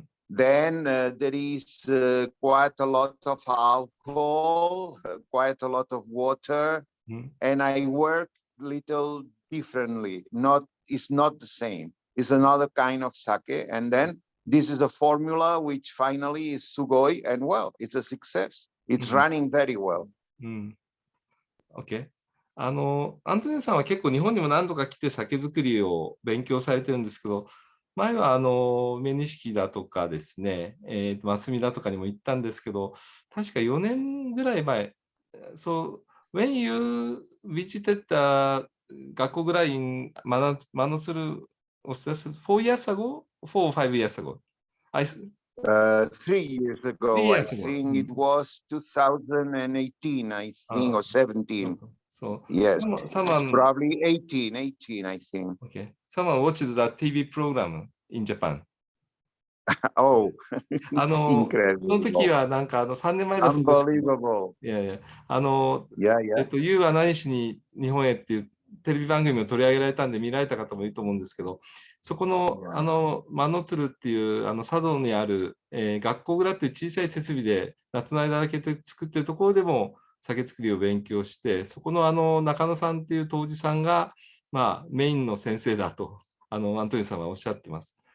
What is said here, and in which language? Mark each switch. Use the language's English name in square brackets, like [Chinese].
[English] Then there is quite a lot of alcohol, quite a lot of water, and I work little differently. It's not the same. It's another kind of sake. And then this is a formula which finally is sugoi, and well, it's a success. It's running very well. Okay. [Japanese] アントニオさんは結構日本にも何度か来て酒造りを勉強されてるんですけど、前は梅錦だとかですね、ますみだとかにも行ったんですけど、確か4年ぐらい前、 [English] So when you visited [Japanese] 学校ぐらい [English] in Manotsu, was that 4 years ago? 4 or 5 years ago? 3 years ago, I think it was 2018, I think, or 17. So yes, someone probably 18, I think. Okay. Someone watched the TV program in Japan. Oh, [Japanese] その時はなんか3年前だそうですけど。 [English] Unbelievable. [Japanese] いやいや、You は何しに日本へっていうテレビ番組を取り上げられたんで見られた方もいると思うんですけど、そこのマノツルっていう佐渡にある、学校蔵っていう小さい設備で夏の間だけで作ってるところでも酒造りを勉強して、そこの中野さんっていう杜氏さんが、まあ、メインの先生だとアントニオさんはおっしゃってます。